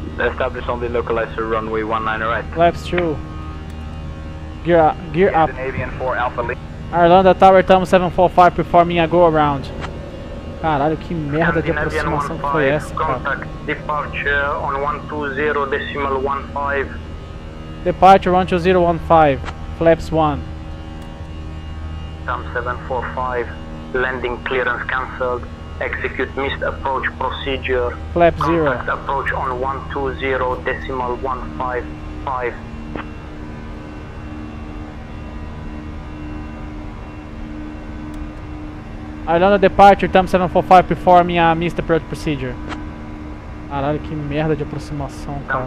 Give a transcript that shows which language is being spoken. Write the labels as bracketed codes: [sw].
[en] Established on the localizer runway 198. Flaps 2. Gear up. Scandinavian 4 Alpha Lima. Arlanda Tower Tam 745 performing a go around. [pt] Caralho, que merda de aproximação que foi essa, cara? [en] Contact departure on 120.15. Departure 12015, flaps 1. Tam 745, landing clearance cancelled. Execute missed approach procedure. Flap 0. Contact approach on 120.155. Arlanda departure, TAM 745 performing a missed approach procedure. [pt] Caralho, que merda de aproximação, cara.